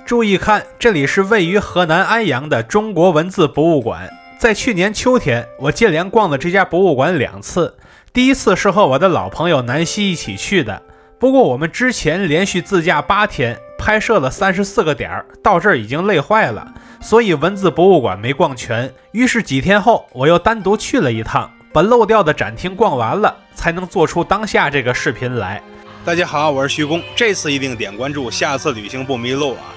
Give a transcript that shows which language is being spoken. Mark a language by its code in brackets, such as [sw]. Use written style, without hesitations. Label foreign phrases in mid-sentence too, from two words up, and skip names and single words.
[zh] 注意看，這裡是位於河南安陽的中國文字博物館。在去年秋天，我接連逛了這家博物館2次。第一次是和我的老朋友南希一起去的，不過我們之前連續自駕8天，拍攝了34個點，到這兒已經累壞了，所以文字博物館沒逛全。於是幾天後，我又單獨去了一趟，把漏掉的展廳逛完了，才能做出當下這個視頻來。大家好，我是徐工，這次一定點關注，下次旅行不迷路啊！